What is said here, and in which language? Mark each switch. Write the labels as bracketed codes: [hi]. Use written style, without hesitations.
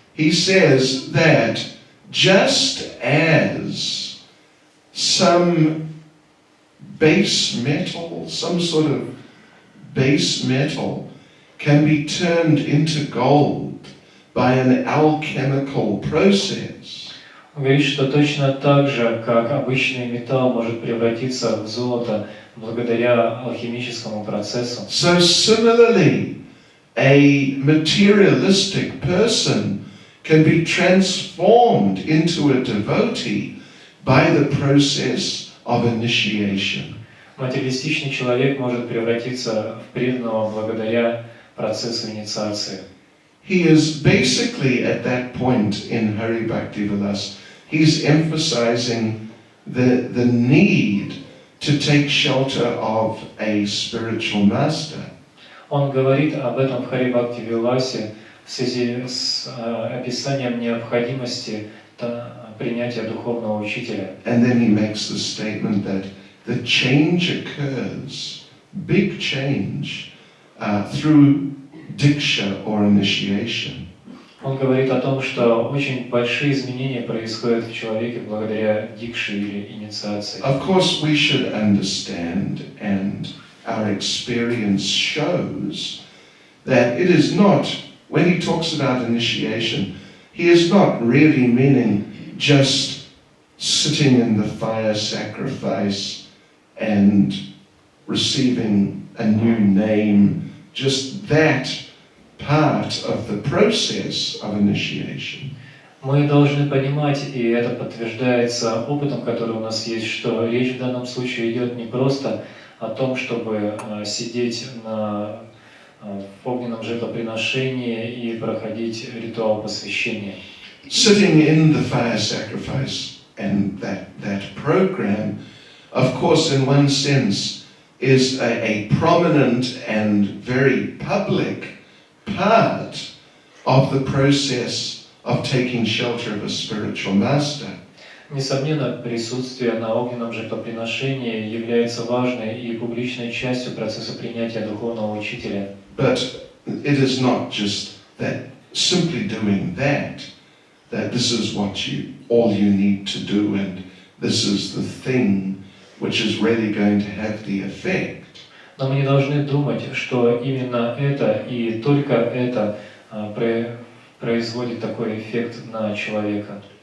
[en] He says that just as some base metal, some sort of base metal can be turned into gold by an alchemical process. [ru] Он говорит, что точно так же, как обычный металл может превратиться в золото благодаря алхимическому процессу. [en] So similarly, a materialistic person can be transformed into a devotee by the process of initiation. [ru] Материалистичный человек может превратиться в преданного благодаря процессу инициации. [en] He is basically at that point in Hari Bhakti Vilas, he's emphasizing the need to take shelter of a spiritual master. [ru] Он говорит об этом в Хари Бхакти Виласе в связи с описанием необходимости принятия духовного учителя. [en] And then he makes the statement that the change occurs, big change, through diksha or initiation. [ru] Он говорит о том, что очень большие изменения происходят в человеке благодаря дикше или инициации. [en] Of course, we should understand, and our experience shows, that it is not, when he talks about initiation, he is not really meaning just sitting in the fire sacrifice and receiving a new name, just that part of the process of initiation. [ru] Мы должны понимать, и это подтверждается опытом, который у нас есть, что речь в данном случае идет не просто о том, чтобы сидеть в огненном жертвоприношении и проходить ритуал посвящения. [en] Sitting in the fire sacrifice and that program, of course, in one sense, is a prominent and very public part of the process of taking shelter of a spiritual master. [ru] Несомненно, присутствие на огненном жертвоприношении является важной и публичной частью процесса принятия духовного учителя. [en] But it is not just that simply doing that this is all you need to do, and this is the thing which is really going to have the effect. [ru] Но мы не должны думать, что именно это и только это производит такой эффект на человека.